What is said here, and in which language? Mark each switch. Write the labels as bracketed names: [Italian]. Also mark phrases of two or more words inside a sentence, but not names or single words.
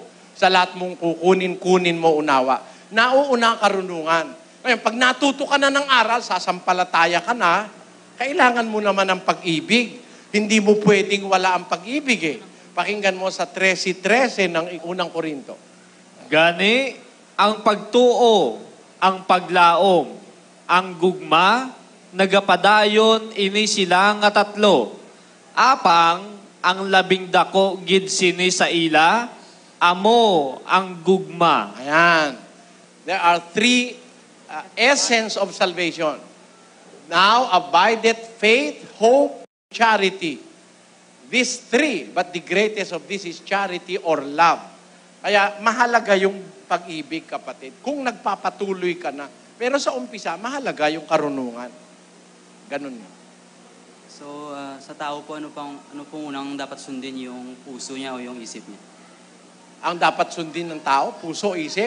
[Filipino] Sa lahat mong kunin mo unawa. Nauuna ang karunungan. Ngayon, pag natuto ka na ng aral, sasampalataya ka na, kailangan mo naman ng pag-ibig. Hindi mo pwedeng wala ang pag-ibig eh. Pakinggan mo sa 13:13 ng unang Korinto. [Hiligaynon] Gani, ang pagtuo, ang paglaom, ang gugma, nagapadayon ini sila nga tatlo. Apang, ang 12 gid sini sa ila, amo ang gugma. Ayan. [English] There are 3 essence of salvation. Now abideth faith, hope, charity. These 3, but the greatest of this is charity or love. [Filipino] Kaya mahalaga yung pag-ibig, kapatid. Kung nagpapatuloy ka na. Pero sa umpisa, mahalaga yung karunungan. Ganun yun. So, sa tao po, ano pong unang dapat sundin, yung puso niya o yung isip niya? Ang dapat sundin ng tao, puso, isip.